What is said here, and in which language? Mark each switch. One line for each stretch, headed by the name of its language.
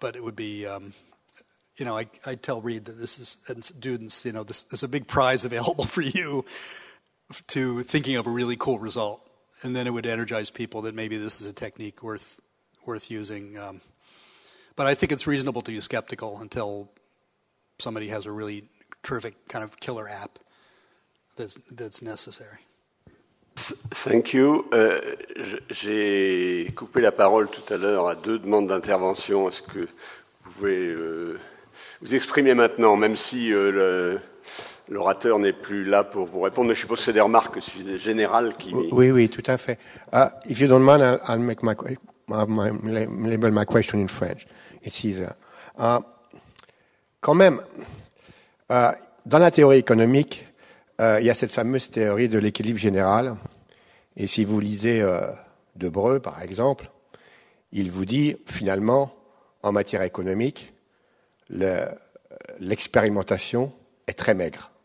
English: But it would be, I tell Reed that this is, and students, there's a big prize available for you to thinking of a really cool result. And then it would energize people that maybe this is a technique worth using. But I think it's reasonable to be skeptical until somebody has a really terrific kind of killer app that's necessary. Thank you.
French: J'ai coupé la parole tout à l'heure à 2 demandes d'intervention. Est-ce que vous pouvez vous exprimer maintenant, même si l'orateur n'est plus là pour vous répondre? Mais je suppose que c'est des remarques générales qui... Oui, tout à fait.
English: If you don't mind, I'll make label my question in French. It's easier.
French: Quand même, dans la théorie économique, il y a cette fameuse théorie de l'équilibre général. Et si vous lisez Debreu, par exemple, il vous dit, finalement, en matière économique, l'expérimentation est très maigre.